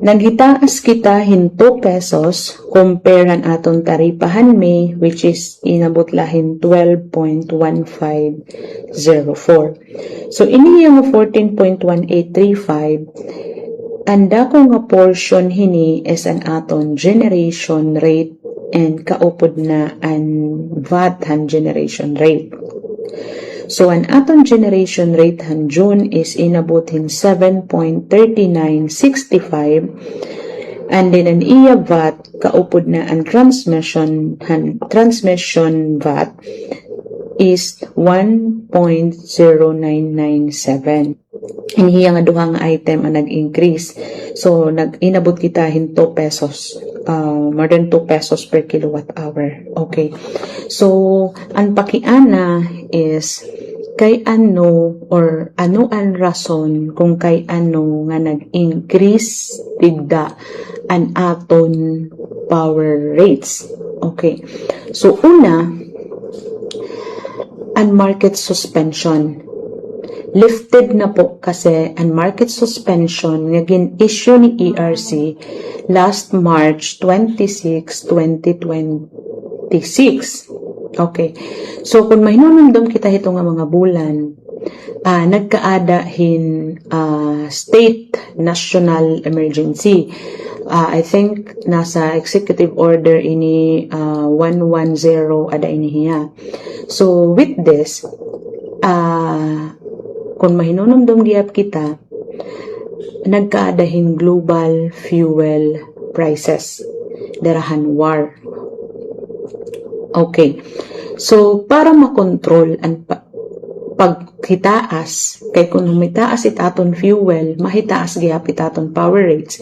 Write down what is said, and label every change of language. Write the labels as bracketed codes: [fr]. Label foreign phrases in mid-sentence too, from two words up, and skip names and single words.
[war] Naghitaas kita hinto pesos, comparean aton taripahan May, which is inabot lahin 12.1504. So, ini yung 14.1835, anda ko nga portion hini is an aton [en] generation rate [war] and kaupod na an VAT han [en] generation rate. [war] So, ang aton [en] generation rate [war] han June is inabutin 7.3965, and then ang iya VAT kaupod na ang [en] transmission VAT [war] is 1.0997. Inihiya nga duhang item ang nag-increase. So, inabot kita hinto pesos. [en] More than 2 pesos per kilowatt hour. Okay. [war] So, ang pakiana is kay ano or ano ang rason kung kay ano nga nag-increase tigda ang aton [en] power rates. [war] Okay. So, una, ang [en] market suspension. [war] Lifted na po kasi ang [en] market suspension [war] nga gin-issue ni ERC [en] last March [war] 26, 2026. Okay. So, kung may nunundom kita ito nga mga bulan, nagkaada hin [en] state national emergency. I think [war] nasa [en] executive order [war] ini 110 ada inihiya. [en] So, with this, [war] kung mahinunumdum giyap kita, nagkaadahin [en] global fuel prices. [war] Darahan war. Okay. So, para makontrol ang pagkitaas, kay kung humitaas itaton fuel, mahitaas giyap itaton [en] power rates.